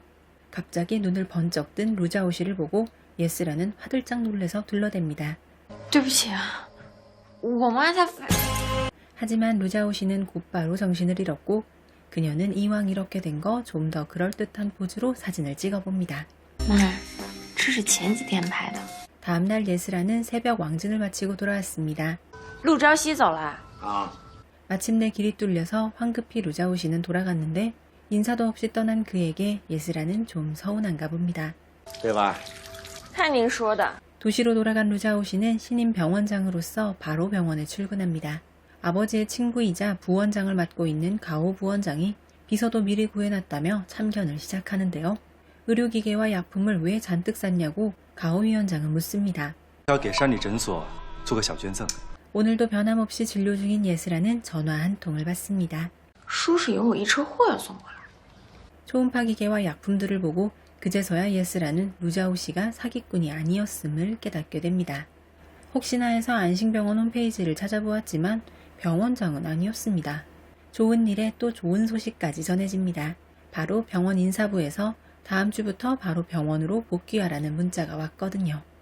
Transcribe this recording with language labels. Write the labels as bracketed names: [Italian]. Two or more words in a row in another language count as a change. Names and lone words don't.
[Korean] 갑자기 눈을 번쩍 뜬 루자오 씨를 보고 예스란은 화들짝 놀래서 둘러댑니다. [Chinese] 我妈她 [Korean] 하지만 루자오 씨는 곧바로 정신을 잃었고 그녀는 이왕 이렇게 된 거 좀 더 그럴듯한 포즈로 사진을 찍어봅니다. [Chinese] 妈，这是前几天拍的。 [Korean] 다음날 예슬아는 새벽 왕진을 마치고 돌아왔습니다. [Chinese] 陆朝夕走了。 [Korean] 마침내 길이 뚫려서 황급히 루자오 씨는 돌아갔는데 인사도 없이 떠난 그에게 예슬아는 좀 서운한가 봅니다. [Chinese] 对吧？看您说的。 [Korean] 도시로 돌아간 루자오 씨는 신임 병원장으로서 바로 병원에 출근합니다. 아버지의 친구이자 부원장을 맡고 있는 가오 부원장이 비서도 미리 구해놨다며 참견을 시작하는데요. 의료기계와 약품을 왜 잔뜩 샀냐고 가오 위원장은 묻습니다. [Chinese] 要给山里诊所做个小捐赠。 [Korean] 오늘도 변함없이 진료 중인 예슬아는 전화 한 통을 받습니다. [Chinese] 说是有我一车货要送过来。 [Korean] 초음파 기계와 약품들을 보고 그제서야 예슬아는 루자오 씨가 사기꾼이 아니었음을 깨닫게 됩니다. 혹시나 해서 안심병원 홈페이지를 찾아보았지만 병원장은 아니었습니다. 좋은 일에 또 좋은 소식까지 전해집니다. 바로 병원 인사부에서 다음 주부터 바로 병원으로 복귀하라는 문자가 왔거든요.